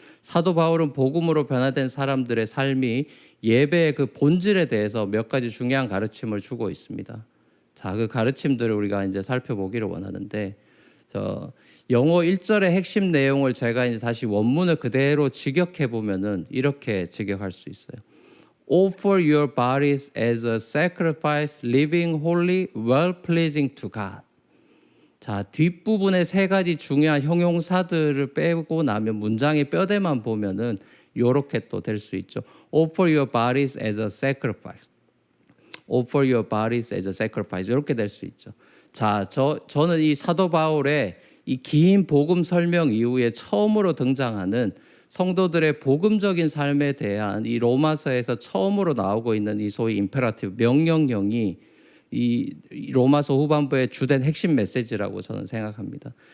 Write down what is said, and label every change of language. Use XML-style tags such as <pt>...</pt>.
<ko>사도 바울은 복음으로 변화된 사람들의 삶이 예배의 그 본질에 대해서 몇 가지 중요한 가르침을 주고 있습니다. 자, 그 가르침들을 우리가 이제 살펴보기를 원하는데 영어 1절의 핵심 내용을 제가 이제 다시 원문을 그대로 직역해 보면은 이렇게 직역할 수 있어요.</ko> <en>Offer your bodies as a sacrifice, living holy, well-pleasing to God.</en> <ko>자, 뒷부분의 세 가지 중요한 형용사들을 빼고 나면 문장의 뼈대만 보면은 이렇게 또 될 수 있죠.</ko> <en>Offer your bodies as a sacrifice. Offer your bodies as a sacrifice.</en> <ko>이렇게 될 수 있죠. 자, 저는 이 사도 바울의 이 긴 복음 설명 이후에 처음으로 등장하는 성도들의 복음적인 삶에 대한 이 로마서에서 처음으로 나오고 있는 이 소위 임페라티브 명령형이 이 로마서 후반부의 주된 핵심 메시지라고 저는 생각합니다.</ko>